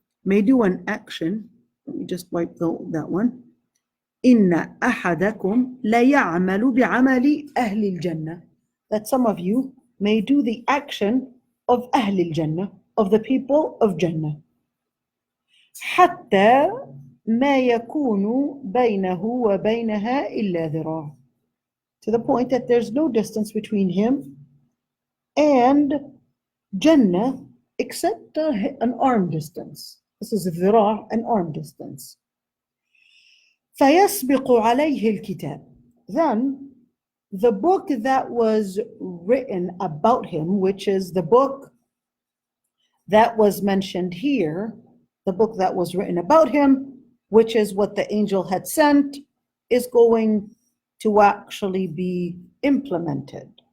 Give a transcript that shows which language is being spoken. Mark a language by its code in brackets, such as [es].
[en] Let me just wipe that one. [ar] Inna ahadakum la ya'malu bi'amali ahli al-Jannah. [en] That some of you may do the action of ahli al-Jannah, of the people of Jannah. [ar] حتى ما يكون بينه وبينها إلا ذراع. [en] To the point that there's no distance between him and Jannah except an arm distance. This is ذراع, an arm distance. [ar] فيسبق عليه الكتاب. [en] Then the book that was written about him, which is the book that was mentioned here, the book that was written about him, which is what the angel had sent, is going to actually be implemented.